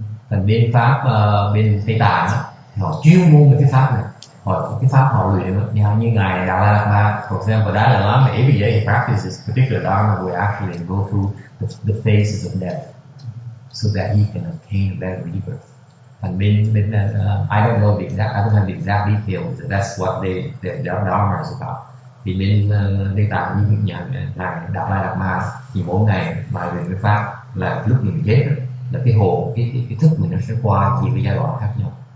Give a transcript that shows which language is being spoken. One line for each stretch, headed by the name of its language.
Vietnamese: Thành bên Pháp, bên Tây Tạng họ chuyên môn về cái Pháp này, cái Pháp họ luyện như ngài Dalai Lama,
English: for example, Dalai Lama every day he practices particular Dharma will actually go through the phases of death so that he can obtain a better rebirth. And bên I don't know the exact, I don't have the exact details. That's what their Dharma is about.
Vietnamese: Thì bên Tây Tạng như ngài Dalai Lama thì mỗi ngày bài luyện cái Pháp là lúc mình chết là cái hồn, cái thức mình nó sẽ qua nhiều cái giai đoạn khác nhau.